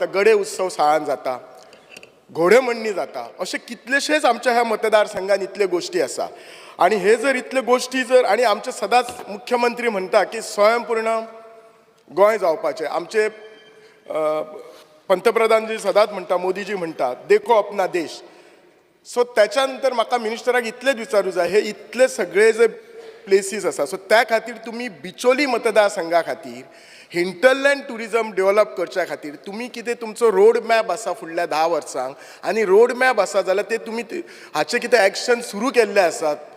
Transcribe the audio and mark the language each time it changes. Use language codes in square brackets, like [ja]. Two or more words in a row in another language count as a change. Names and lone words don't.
[kok] गडे उत्सव साळान जाता, घोडेमोडणी जाता. अशे कितलेशेच आमच्या ह्या मतदारसंघान इतले गोश्टी आसा. आणि हे जर इतले गोश्टी जर आणि आमचे सदांच मुख्यमंत्री म्हणटा की स्वयंपूर्ण गोंय जावपाचें. आमचे पंतप्रधानजी सदांच म्हणटा, मोदीजी म्हणटा [hi] देखो अपना देश. [kok] सो त्याच्या नंतर म्हाका मिनिस्टराक इतलेच विचारूं जाय हे इतले सगळे जे प्लेसीस आसा सो त्या खातीर तुमी बिचोली मतदारसंघा खातीर [en] hinterland tourism develop [kok] करच्या खातीर तुमी कितें तुमचो [en] road map [kok] आसा फुडल्या 10 वर्सांक आनी [en] road map [kok] आसा जाल्यार ते तुमी हाचे कितें एक्शन सुरू केल्ले आसात.